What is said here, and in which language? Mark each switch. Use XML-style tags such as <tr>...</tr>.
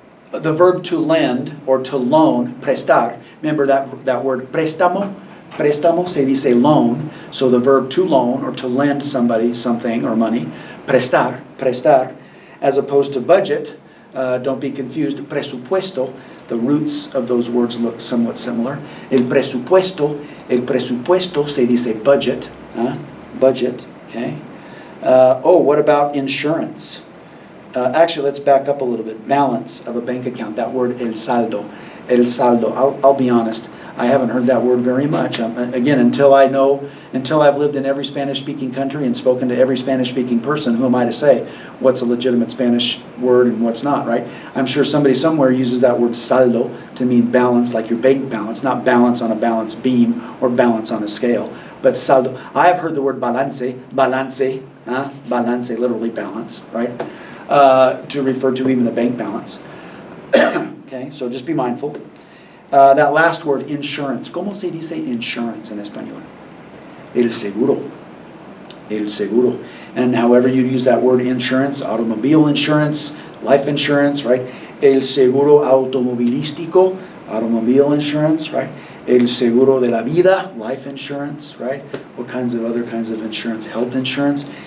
<en>The verb to lend or to loan, prestar. Remember that word préstamo?</en> <es>Préstamo se dice loan.</es> <en>So the verb to loan or to lend somebody something or money. Prestar. Prestar. As opposed to budget, don't be confused. Presupuesto. The roots of those words look somewhat similar.</en> <es>El presupuesto se dice budget.</es> <en>Budget. Okay. What about insurance? Actually, let's back up a little bit. Balance of a bank account. That word, el saldo. El saldo. I'll be honest. I haven't heard that word very much. Again, until I've lived in every Spanish-speaking country and spoken to every Spanish-speaking person, who am I to say what's a legitimate Spanish word and what's not, right? I'm sure somebody somewhere uses that word saldo to mean balance, like your bank balance, not balance on a balance beam or balance on a scale. But saldo. I have heard the word balance, balance, literally balance, right? To refer to even the bank balance. Okay, so just be mindful. That last word, insurance.</en> <es>¿Cómo se dice insurance en español? El seguro. El seguro.</es> <en>And however you use that word insurance, automobile insurance, life insurance, right?</en> <es>El seguro automovilístico,</es> <en>automobile insurance, right?</en> <es>El seguro de la vida,</es> <en>life insurance, right? What kinds of other kinds of insurance? Health insurance.</en>